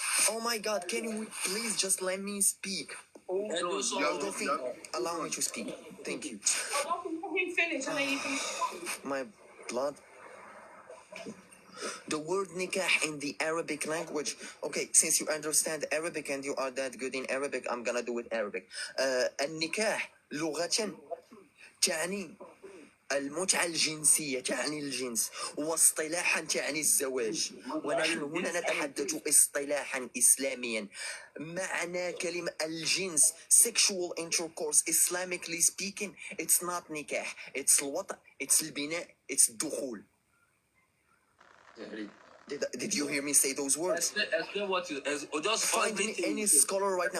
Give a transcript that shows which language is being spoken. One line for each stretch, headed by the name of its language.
English: Oh my God, can you please just let me speak? Adolphine, allow me to speak. Thank you. Let him finish and then you can. My blood. The word nikah in the Arabic language. Okay, since you understand Arabic and you are that good in Arabic, I'm gonna do it Arabic.
Arabic: النكاح لغة تعني المتعة الجنسية، تعني الجنس، واصطلاحا تعني الزواج. ونحن هنا نتحدث اصطلاحا إسلاميا. معنى كلمة الجنس
English: sexual intercourse Islamically speaking, it's not nikah, it's الوطء, it's البناء, it's الدخول. Did you hear me say those words? Explain what you just find me any scholar right now.